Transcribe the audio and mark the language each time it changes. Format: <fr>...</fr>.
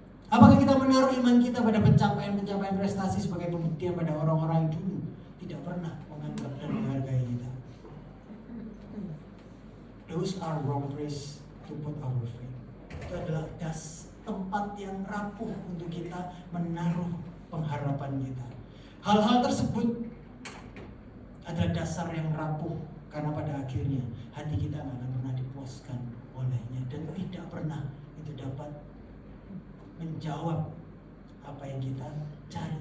<id>Apakah kita menaruh iman kita pada pencapaian prestasi sebagai pembuktian pada orang-orang yang dulu tidak pernah menganggap dan menghargai kita?</id> <en>Those are wrong place to put our faith.</en> <id>Itu adalah tempat yang rapuh untuk kita menaruh pengharapan kita. Hal-hal tersebut adalah dasar yang rapuh, karena pada akhirnya hati kita tidak akan pernah dipuaskan olehnya, dan tidak pernah itu dapat menjawab apa yang kita cari.</id>